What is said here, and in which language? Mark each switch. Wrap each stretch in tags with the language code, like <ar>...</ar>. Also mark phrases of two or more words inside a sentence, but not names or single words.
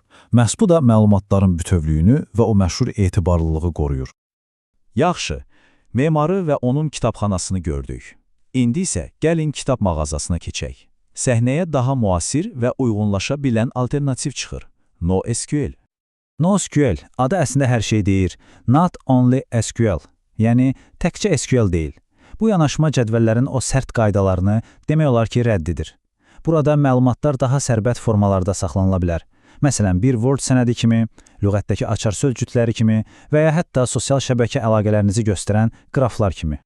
<az>Məhz bu da məlumatların bütövlüyünü və o məşhur etibarlılığı qoruyur. Yaxşı, memarı və onun kitabxanasını gördük. İndi isə gəlin kitab mağazasına keçək. Səhnəyə daha müasir və uyğunlaşa bilən alternativ çıxır. NoSQL. NoSQL adı əslində hər şey deyir.</az> <en>Not only SQL,</en> <az>yəni təkcə SQL deyil. Bu yanaşma cədvəllərin o sərt qaydalarını demək olar ki, rəddidir. Burada məlumatlar daha sərbət formalarda saxlanıla bilər. Məsələn, bir Word sənədi kimi, lüğətdəki açar sözcükləri kimi və ya hətta sosial şəbəkə əlaqələrinizi göstərən qraflar kimi.</az>